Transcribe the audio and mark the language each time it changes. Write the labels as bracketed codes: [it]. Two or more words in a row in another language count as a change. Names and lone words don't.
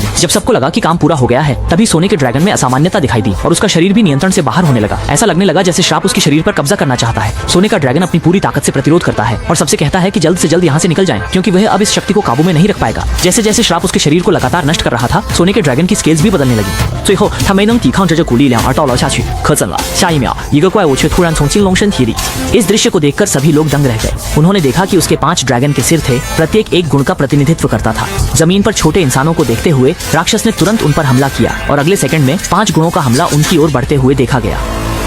[hi] जब सबको लगा कि काम पूरा हो गया है, तभी सोने के ड्रैगन में असामान्यता दिखाई दी और उसका शरीर भी नियंत्रण से बाहर होने लगा। ऐसा लगने लगा जैसे श्राप उसके शरीर पर कब्जा करना चाहता है। सोने का ड्रैगन अपनी पूरी ताकत से प्रतिरोध करता है और सबसे कहता है कि जल्द से जल्द यहाँ से निकल जाएं, क्योंकि वह अब इस शक्ति को काबू में नहीं रख पाएगा। जैसे जैसे श्राप उसके शरीर को लगातार नष्ट कर रहा था, सोने के ड्रैगन की स्केल्स भी बदलने लगी। [zh] 最后他没能抵抗着这股力量而倒了下去，可怎了？下一秒，一个怪物却突然从金龙身体里。 [hi] इस दृश्य को देखकर सभी लोग दंग रह गए। उन्होंने देखा कि उसके 5 ड्रैगन के सिर थे, प्रत्येक एक गुण का प्रतिनिधित्व करता था। जमीन पर छोटे इंसानों को देखते हुए राक्षस ने तुरंत उन पर हमला किया और अगले सेकंड में 5 गुणों का हमला उनकी ओर बढ़ते हुए देखा गया।